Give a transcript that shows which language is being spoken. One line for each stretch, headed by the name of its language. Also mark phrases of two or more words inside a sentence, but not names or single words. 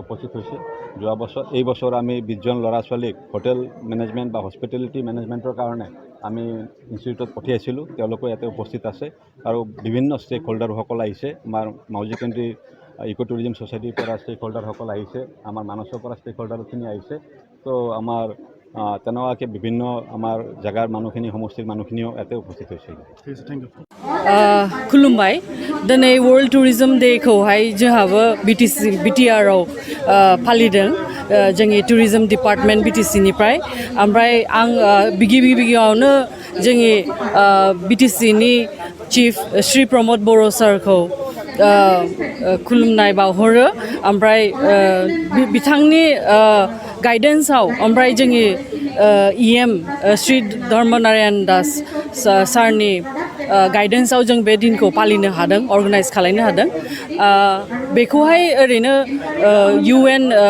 Assamese: উপস্থিত হৈছে এই বছৰ আমি 20জন ল'ৰা ছোৱালীক
English: hotel management
Assamese: বা
English: hospitality management
Assamese: কাৰণে আমি ইনষ্টিটিউটত পঠিয়াইছিলোঁ তেওঁলোকো ইয়াতে উপস্থিত আছে আৰু বিভিন্ন
English: stake holders
Assamese: আহিছে আমাৰ মাউজি
English: country eco tourism society
Assamese: পৰা
English: stake holders
Assamese: আহিছে আমাৰ মানসৰ পৰা
English: stake holders
Assamese: আহিছে তো আমাৰ তেনেকুৱাকৈ বিভিন্ন আমাৰ জেগাৰ মানুহখিনি সমষ্টিৰ মানুহখিনিও ইয়াতে উপস্থিত হৈছে
English: thank you
Bodo: खुलुमबाय दिनै
English: world tourism
Bodo: डेखौहाय जोंहाबो BTRआव फालिदों जोंनि
English: tourism department
Bodo: BTCनिफ्राय ओमफ्राय आं गिबियावनो जोंनि BTCनि चिफ श्री प्रमोद बर' सारखौ खुलुमनाय बावहरो ओमफ्राय बिथांनि गाइडेन्सआव ओमफ्राय जोंनि EM श्री धर्मनारायण दास सारनि गाइडेन्सआव जों बे दिनखौ फालिनो हादों अर्गानाइज खालामनो हादों बेखौहाय ओरैनो UN